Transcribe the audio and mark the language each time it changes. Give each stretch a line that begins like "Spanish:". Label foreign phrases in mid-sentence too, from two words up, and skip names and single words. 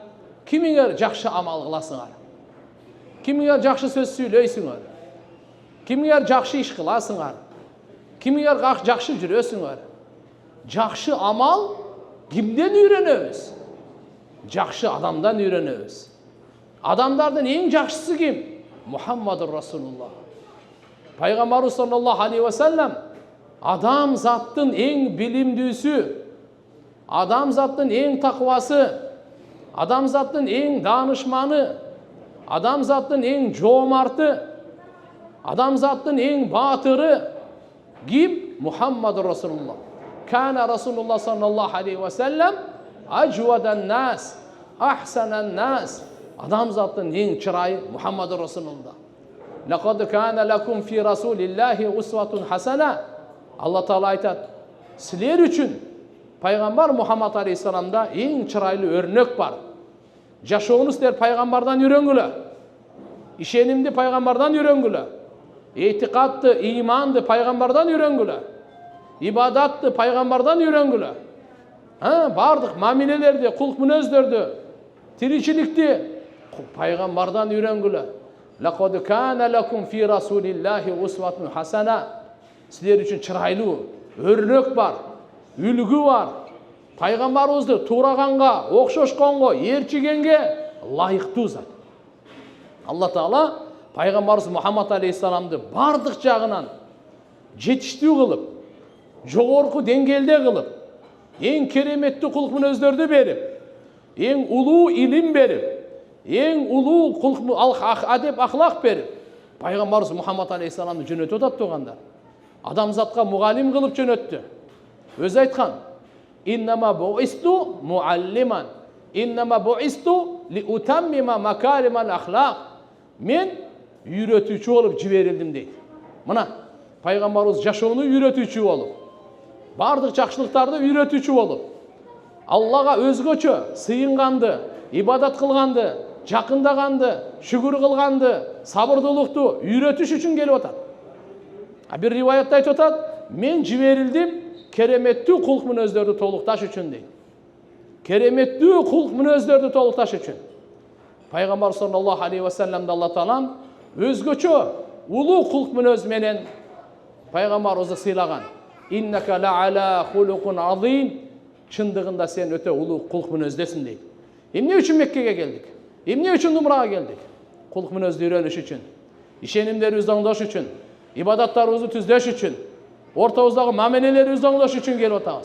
Kyrgyz: Кимиңер жакшы амал кыласыңар? Кимиңер жакшы сөз сүйлөйсүңөр? Кимиңер жакшы иш кыласыңар? Кимиңер жакшы жүрөсүңөр? Жакшы амал кимден үйрөнөбүз? Жакшы адамдан үйрөнөбүз. Адамдардын эң жакшысы ким? Мухаммадур Расулуллах. Пайгамбарыбыз
Arabic: صلى الله عليه وسلم
Kyrgyz: адам заттын эң билимдүүсү, адам заттын эң таквасы, адам заттын эң данышманы, адам заттын эң жоомарты, адам заттын эң баатыры ким? Мухаммадур Расулуллах.
Arabic: كان رسول الله صلى الله عليه وسلم أجود الناس، أحسن الناس.
Kyrgyz: Адам заттын эң чырайы Мухаммадур Расулуллах.
Arabic: لقد كان لكم في رسول الله أسوة حسنة.
Kyrgyz: Алла Таала айтат, силер үчүн пайгамбар Мухаммад алейхиссаламда эң чырайлы өрнөк бар. Жашоону силер пайгамбардан үйрөнгүлө. Ишенимди пайгамбардан үйрөнгүлө. Этикадты, иманды пайгамбардан үйрөнгүлө. Ибадатты пайгамбардан үйрөнгүлө. Бардык мамилелерди, кулк мүнөздөрдү, тиричиликти пайгамбардан үйрөнгүлө.
Arabic: لقد كان لكم في رسول الله أسوة حسنة.
Kyrgyz: Силер үчүн чырайлуу өрнөк бар, үлгү бар. Пайгамбарыбызды тураганга, окшошконго, ээрчигенге лайыктуу зат. Алла Таала пайгамбарыбыз Мухаммад алейхиссаламды бардык жагынан жетиштүү кылып, жогорку деңгээлде кылып, эң кереметтүү кулк мүнөздөрдү берип, эң улуу илим берип, эң улуу кулк адеп ахлак берип, пайгамбарыбыз Мухаммад алейхиссаламды жөнөтүп атат тугандар. Адамзатка мугалим кылып жөнөттү. Өзү айткан:
Arabic: "إنما بعثت معلما، إنما بعثت لأتمم مكارم الأخلاق."
Kyrgyz: Мен үйрөтүүчү болуп жиберилдим дейт. Мына пайгамбарыбыз жашоону үйрөтүүчү болуп, бардык жакшылыктарды үйрөтүүчү болуп, Аллага өзгөчө сыйынганды, ибадат кылганды, жакындаганды, шүгүр кылганды, сабырдуулукту үйрөтүш үчүн келип атат. Бир риваятта айтып атат: "Мен жиберилдим кереметтүү кулк мүнөздөрдү толукташ үчүн" дейт. Кереметтүү кулк мүнөздөрдү толукташ үчүн. Пайгамбар
Arabic: صلى الله عليه وسلم
Kyrgyz: Алла Таалам өзгөчө улуу кулк мүнөз менен пайгамбарыбызды сыйлаган.
Arabic: "إنك لعلى خلق عظيم."
Kyrgyz: Чындыгында сен өтө улуу кулк мүнөздөсүң дейт. Эмне үчүн Меккеге келдик? Эмне үчүн умрага келдик? Кулк мүнөздү үйрөнүш үчүн, ишенимдерибизди оңдош үчүн, ибадаттарыбызды түздөш үчүн, ортобуздагы мамилелерибизди оңдош үчүн келип атабыз.